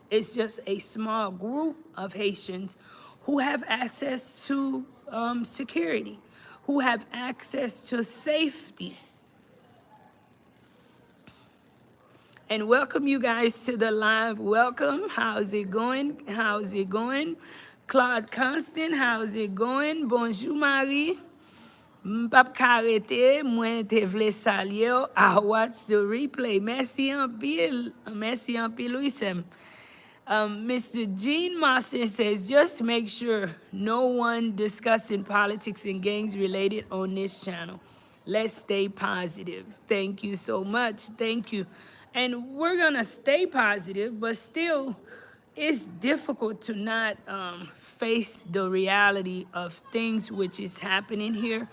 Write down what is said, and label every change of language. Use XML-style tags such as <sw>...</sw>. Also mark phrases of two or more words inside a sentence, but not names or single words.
<en>It's just a small group of Haitians who have access to security, who have access to safety. And welcome you guys to the live. Welcome. How's it going? How's it going? Claude Constant, how's it going?</en> <ht>Bonjour, Marie. M'pap karete, mwen te vle salye.</ht> <en>I watch the replay.</en> <ht>Merci en pile. Merci en pile, Louisem.</ht> <en>Mr. Gene Marston says, just make sure no one discussing politics and gangs related on this channel. Let's stay positive. Thank you so much. Thank you. And we're gonna stay positive, but still, it's difficult to not face the reality of things which is happening here.</en>